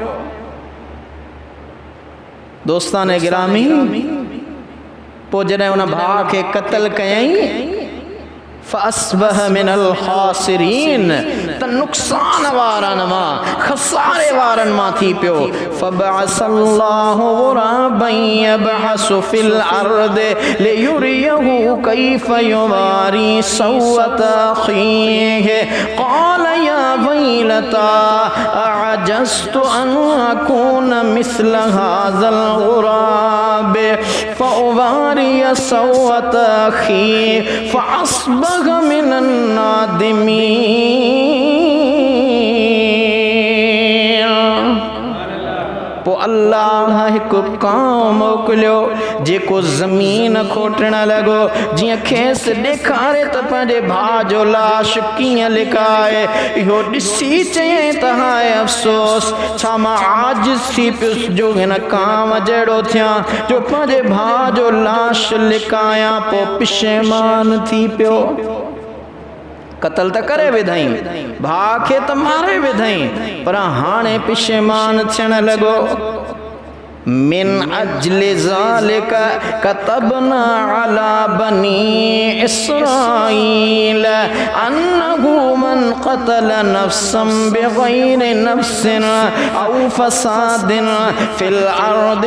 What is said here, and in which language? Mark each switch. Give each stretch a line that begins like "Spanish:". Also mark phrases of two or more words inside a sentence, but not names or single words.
Sindhi: दोस्तान गिरामी, पोइ जॾहिं उन भाउ खे क़त्ल कयईं
Arabic: فأصبح من الخاسرين
Sindhi: त नुक़सान वारनि मां खसारे वारनि मां थी पियो।
Arabic: فبعث الله غرابا يبحث في الأرض ليريه كيف يواري سوأة أخيه قال يا ويلتا أعجزت أن أكون مثل هذا الغراب فأواري سوأة أخي فأصبح من النادمين.
Sindhi: पोइ अल्लाह हिकु काम मोकिलियो जेको ज़मीन खोटण लॻो। जीअं खेसि ॾेखारे त पंहिंजे भाउ जो लाश कीअं लिकाए, इहो ॾिसी चयईं त हाय अफ़सोस, छा मां आजिज़ थी पियुसि जो हिन काम जहिड़ो थियां जो पंहिंजे भाउ जो लाश लिकायां। पोइ पिशेमान थी पियो। क़त्ल त करे विधई, भाउ खे त मारे विधई, पर हाणे पिशेमान थियण लॻो।
Arabic: من أجل ذلك كتبنا على بني إسرائيل أنه من قتل نفسا بغير نفس أو فساد في الأرض